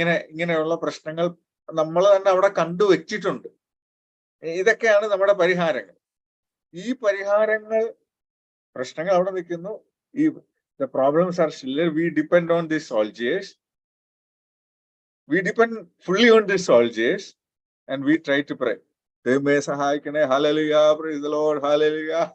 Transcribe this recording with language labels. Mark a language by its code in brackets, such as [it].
[ml] ഇങ്ങനെയുള്ള പ്രശ്നങ്ങൾ നമ്മൾ തന്നെ അവിടെ കണ്ടുവച്ചിട്ടുണ്ട്. ഇതൊക്കെയാണ് നമ്മുടെ പരിഹാരങ്ങൾ. ഈ പരിഹാരങ്ങൾ, പ്രശ്നങ്ങൾ അവിടെ നിൽക്കുന്നു. [en] ഈ the problems are still there. We depend on these soldiers. We depend fully on these soldiers and we try to pray. [ml] ദൈവമേ സഹായിക്കണേ, hallelujah, [en] praise the Lord, [ml] hallelujah.